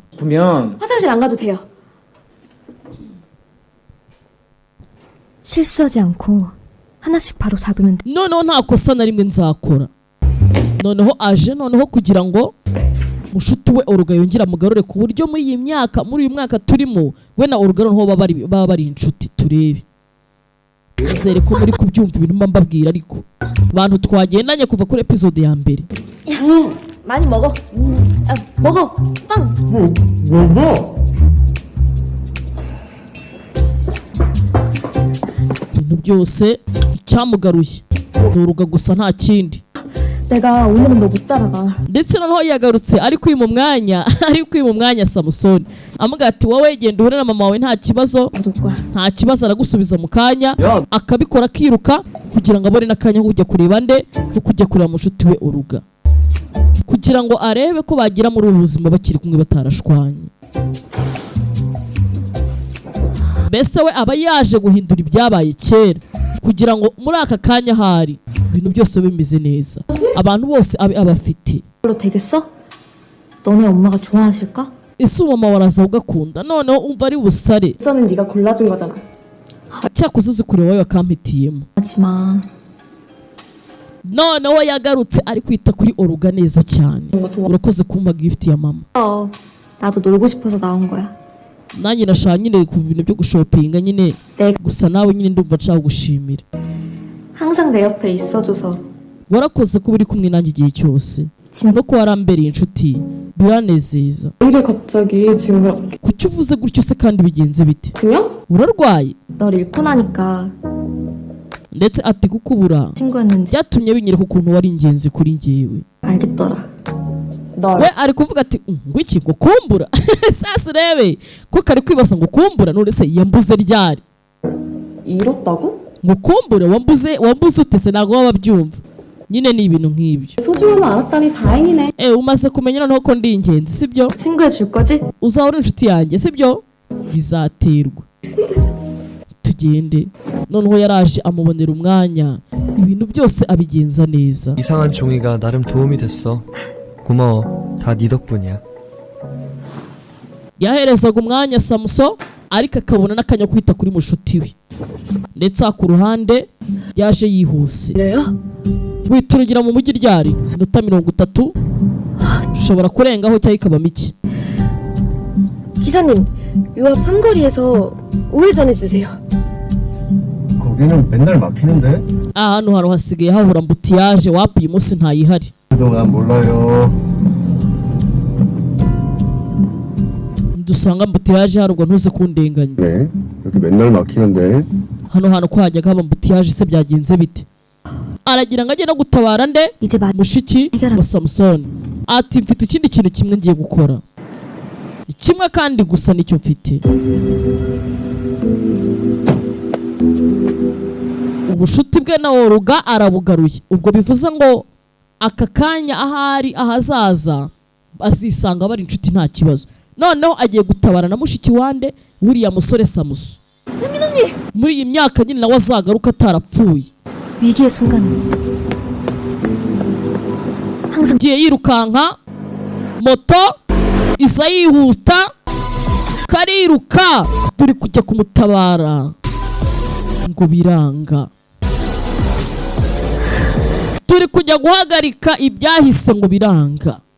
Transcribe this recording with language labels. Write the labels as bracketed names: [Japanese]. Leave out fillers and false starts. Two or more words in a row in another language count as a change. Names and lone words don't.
[Korean] 보면 화장실 안 가도 돼요. 실수하지 않고 하나씩 바로 잡으면 돼. [Kinyarwanda] noneho nta kosa na rimwe nzakora noneho aje noneho kugira ngo mushuti we Oruga yongera amugarure ku buryo muri uyu mwaka turimo we na Oruga noneho baba bari inshuti turebe zere ko muri kubyumva ibintu mba mbabwira ariko bantu twagendanye kuva kuri episode ya mbere [Korean] 많이 먹어. 먹어. 빵. [Kinyarwanda] ibintu byose icyamugaruye ni Oruga gusa nta kindi [Korean] 내가 오늘은 너 못 따라가. [Kinyarwanda] ndetse noneho yagarutse ari kwima umwanya Samusoni amubwira ati wowe genda uhure na mama wawe nta kibazo nta kibazo aragusubiza mu kanya akabikora akiruka kugira ngo abone n'akanya ko kujya kureba nde ko kujya kureba mushuti we Oruga kugira ngo arebe ko bagira muri ubu buzima bakiri kumwe batarashwanye mbese we aba yaje guhindura ibyabaye kera kugira ngo muri aka kanya hari ibintu byose bimeze neza abantu bose abe abafite [Korean] 별로 되겠어? 너네 엄마가 좋아하실까? [Kinyarwanda] ese umama waraza ugakunda noneho umva ari busare [Korean] 저는 네가 골라준 거잖아. [Kinyarwanda] cyakoze uzi kureba wowe wakampitiyemo [Korean] 하지마. [Kinyarwanda] noneho yagarutse ari kwita kuri Oruga neza cyane urakoze kumpa gift ya mama [Korean] 나도 놀고 싶어서 나온 거야. [Kinyarwanda] nanjye nashaka nyine ku bintu byo gushopinga nyine gusa nawe nyine ndumva nshaka gushimira [Korean] 항상 내 옆에 있어줘서 [Kinyarwanda] warakoze kuba uri kumwe nanjye igihe cyose no ko warambereye inshuti biranezeza [Korean] 왜 이래 갑자기 지금 그렇게 [Kinyarwanda] kuki uvuze gutyo se kandi bigenze bite [Korean] 그냥? [Kinyarwanda] urarwaye [Korean] 널 잃고 나니까 [Kinyarwanda] ndetse ati kukubura [Korean] 친구였는지 [Kinyarwanda] byatumye binyereka ukuntu wari ingenzi kuri njyewe [Korean] 알겠더라. 널 [Kinyarwanda] we ari kuvuga ati ngo iki ngo kumbura sasa urebe ko kari kwibaza ngo kumbura none se yambuze ryari [Korean] 잃었다고? [Kinyarwanda] ngo kumbure wambuze utese ntabwo waba byumva nyine ni ibintu nk'ibyo [Korean] 소중함을 알았다니 다행이네. [Kinyarwanda] umaze kumenya noneho ko ndi ingenzi sibyo [Korean] 친구해 줄 거지? [Kinyarwanda] uzahora inshuti yanjye sibyo bizaterwa tugende noneho yaraje amubonera umwanya ibintu byose abigenza neza [Korean] 이상한 종이가 나름 도움이 됐어. 고마워. 다 네 덕분이야. [Kinyarwanda] yaherezaga umwanya Samuso ariko akabona n'akanya ko kwita kuri mushuti we ndetse ku ruhande yaje yihuse witurugira mu mujyi ryari minota 30 ushobora kurengaho cyangwa ikaba mike [Korean] 기사님, 요 앞 삼거리에서 우회전해 주세요. 거기 여기는 맨날 막히는데? [Kinyarwanda] hano hantu hasigaye hahura mbutiyaje wapi uyu munsi ntayihari. [Korean] 그동안 몰라요. [Kinyarwanda] dusanga mbutiyaje hari ubwo ntuze kundenganya. [Korean] 네, 여기 맨날 막히는데. [Kinyarwanda] hano hantu ko hajyaga haba mbutiyaje se byagenze bite? aragira ngo ajye no gutabara nde [Korean] 이제 [Kinyarwanda] mushiki wa Samusoni. ati mfite ikindi kintu kimwe ngiye gukora, kimwe kandi gusa nicyo mfite. ubushuti bwe na Oruga arabugaruye. ubwo bivuze ngo aka kanya ahari ahazaza azisanga bari inshuti nta kibazo. noneho agiye gutabara na mushiki wande wuriya musore Samuso. muri iyi myaka nyine nawe azagaruka atarapfuye. [Korean] 위기의 순간은 항상 [Kinyarwanda] agiye yirukanka, moto isa yihuta, kariruka turi kujya kumutabara ngo biranga. turi kujya guhagarika ibyahise ngo biranga.